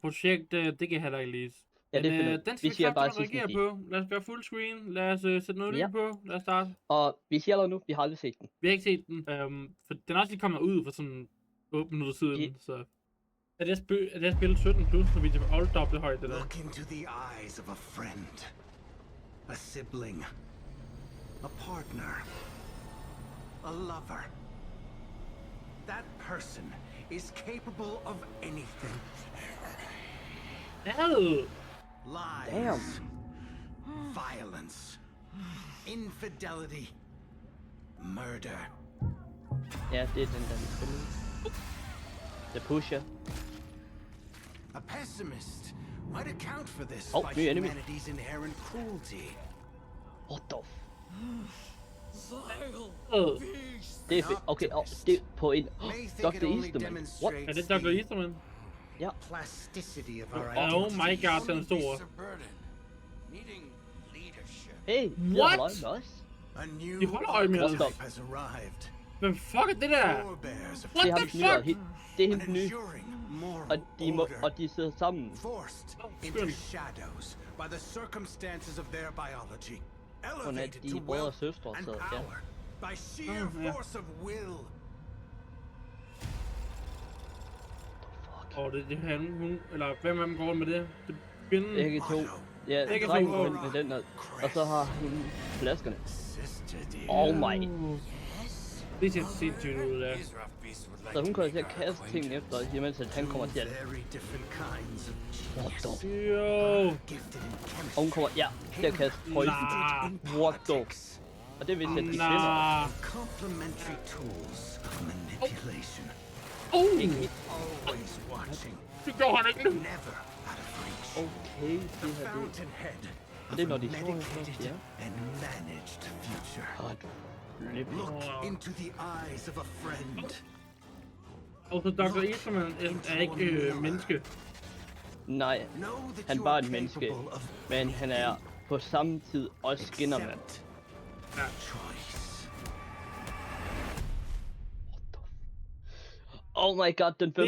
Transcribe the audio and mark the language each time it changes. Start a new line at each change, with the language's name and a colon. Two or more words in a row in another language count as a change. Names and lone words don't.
Danish: Og projekt, det kan jeg heller ikke læse. Ja, det Men den skal vi kraftigt reagere på. Lad os gøre fullscreen. Lad os sætte noget lyd på. Lad os starte. Og vi siger allerede nu, vi har aldrig set den. Vi har ikke set den. For den er også lige kommet ud for sådan 8 minutter siden, så... Er det spillet 17 plus, så vi er alt dobbelt højt, det der?
English: Look into the eyes of a friend, a sibling, a partner, a lover. That person is capable of anything. Lies, violence, infidelity, murder.
Danish: Ja, det er den der vi spiller.
English: The Pusher. A pessimist might account for this by new enemy. humanity's inherent cruelty. What the
Danish: Det er fedt. Okay, det er på en... Dr. Easterman. What? Er det Dr. Easterman? Ja.
English: Plasticity of our Oh my god,
Danish: den er stor.
English: Hey, what? A new
Danish: De holder øje med os.
English: has arrived.
Danish: Hvem fuck er det der?
English: What the fuck?
Danish: Det er helt nye. Og de sidder sammen.
English: Forced into shadows by the circumstances of their biology. Elevated to wealth and power by sheer force of will.
Danish: Det er han, hun, eller hvem af dem går med det? Det er kvinden. Begge to. Ja, drengen går med den der. Og så har hun flaskerne.
English: Oh my.
Danish: Det ser sindssygt ud, ja. Så hun kommer til at kaste ting efter, imens han kommer til at...
English: What the... Yo.
Danish: Og hun kommer, til at kaste poison.
English: What the...
Danish: Og det vil sætte de kvinder.
English: Complementary tools of manipulation. Always watching.
Danish: Det gør han ikke.
English: Never out of reach.
Danish: Okay, det her det... Og det er når de står her,
English: and managed future. Look into the eyes of a friend.
Danish: Og så Dr. Easterman er ikke menneske. Nej, han er bare et menneske, men han er på samme tid også skinnermand. Ja.
English: Oh my god, den 15.